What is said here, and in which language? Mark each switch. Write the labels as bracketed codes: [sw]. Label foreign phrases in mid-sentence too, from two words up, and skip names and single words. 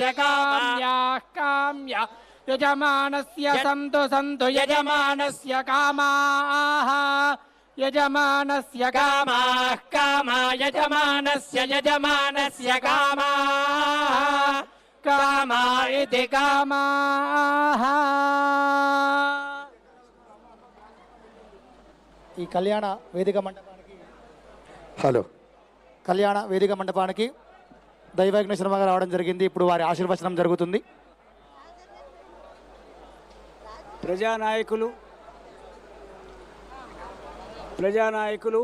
[sa] काम्या यजमानस्य सन्तु यजमानस्य कामाः यजमानस्य कामा यजमानस्य कामा इति कामाः। [te] ఈ కళ్యాణ వేదిక మండపానికి కళ్యాణ వేదిక మండపానికి దైవజ్ఞ శర్మ గారు రావడం జరిగింది. ఇప్పుడు వారి ఆశీర్వచనం జరుగుతుంది. ప్రజానాయకులు